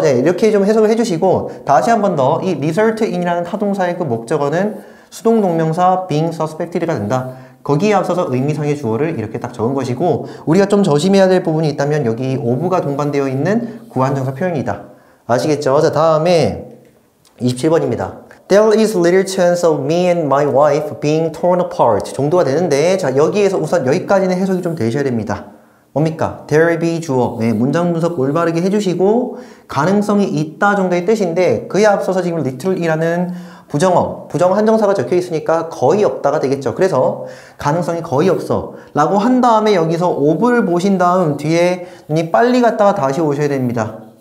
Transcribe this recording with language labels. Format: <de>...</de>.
<ko>네, 이렇게 좀 해석을 해주시고, 다시 한 번 더 이 result in이라는 타동사의 그 목적어는 수동 동명사 being suspected가 된다. 거기에 앞서서 의미상의 주어를 이렇게 딱 적은 것이고, 우리가 좀 조심해야 될 부분이 있다면 여기 of가 동반되어 있는 구한정사 표현이다. 아시겠죠? 자, 다음에 27번입니다.</ko> <en>There is little chance of me and my wife being torn apart</en> <ko>정도가 되는데, 자, 여기에서 우선 여기까지는 해석이 좀 되셔야 됩니다. 뭡니까? there be 주어. 네, 문장 분석 올바르게 해주시고, 가능성이 있다 정도의 뜻인데, 그에 앞서서 지금 little이라는 부정어, 부정 한정사가 적혀 있으니까 거의 없다가 되겠죠. 그래서 가능성이 거의 없어 라고 한 다음에 여기서 of를 보신 다음 뒤에 눈이 빨리 갔다가 다시 오셔야 됩니다.</ko>